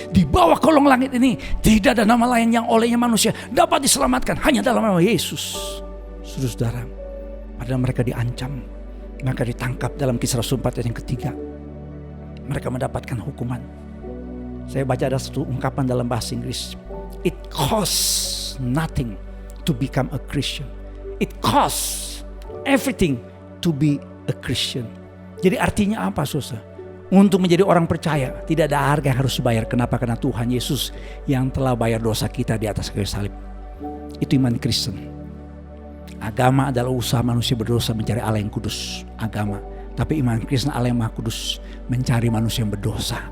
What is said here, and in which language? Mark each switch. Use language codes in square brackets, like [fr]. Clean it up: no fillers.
[id] Di bawah kolong langit ini tidak ada nama lain yang olehnya manusia dapat diselamatkan, hanya dalam nama Yesus. Saudara, padahal mereka diancam, mereka ditangkap dalam Kisah Rasul 4 ayat yang ketiga. Mereka mendapatkan hukuman. Saya baca ada satu ungkapan dalam bahasa Inggris. [en] It costs nothing to become a Christian. It costs everything to be a Christian. [id] Jadi artinya apa, saudara? Untuk menjadi orang percaya tidak ada harga yang harus dibayar. Kenapa? Karena Tuhan Yesus yang telah bayar dosa kita di atas kayu salib. Itu iman Kristen. Agama adalah usaha manusia berdosa mencari Allah yang kudus. Agama. Tapi iman Kristen Allah yang maha kudus mencari manusia yang berdosa.